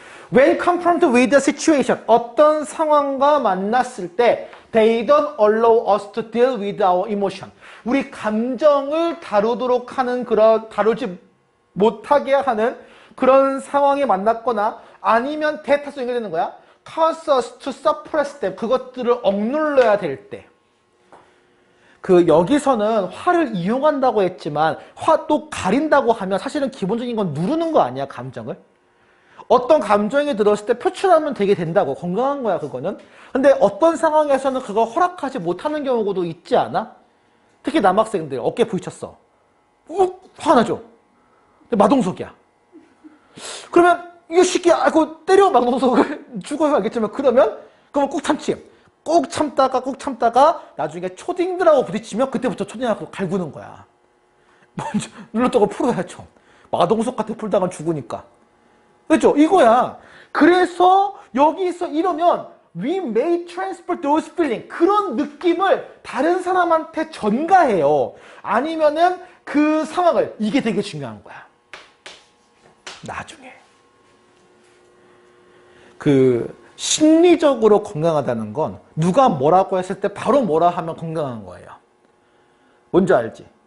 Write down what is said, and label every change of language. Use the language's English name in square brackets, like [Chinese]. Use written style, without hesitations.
[English] When confronted with a situation, [Korean] 어떤 상황과 만났을 때 [English] they don't allow us to deal with our emotion. [Korean] 우리 감정을 다루도록 하는 다루지 못하게 하는 그런 상황에 만났거나 아니면 대타수 연결되는 거야. [English] cause us to suppress them. [Korean] 그것들을 억눌러야 될 때. 여기서는 화를 이용한다고 했지만 또 가린다고 하면 사실은 기본적인 건 누르는 거 아니야, 감정을? 어떤 감정이 들었을 때 표출하면 되게 된다고. 건강한 거야, 그거는. 근데 어떤 상황에서는 그거 허락하지 못하는 경우도 있지 않아? 특히 남학생들 어깨 부딪혔어. 화나죠? 근데 마동석이야. 그러면 이 새끼 알고 때려 마동석을 죽어요, 알겠지만 그러면 꼭 참지. 꼭 참다가 나중에 초딩들하고 부딪히면 그때부터 초딩하고 갈구는 거야. 먼저 눌렀다고 풀어야죠. 마동석 같은 풀다가 죽으니까. 그렇죠? 이거야. 그래서 여기서 이러면 [English] we may transfer those feelings. [Korean] 그런 느낌을 다른 사람한테 전가해요. 아니면은 그 상황을, 이게 되게 중요한 거야. 나중에. 심리적으로 건강하다는 건 누가 뭐라고 했을 때 바로 뭐라 하면 건강한 거예요. 뭔지 알지?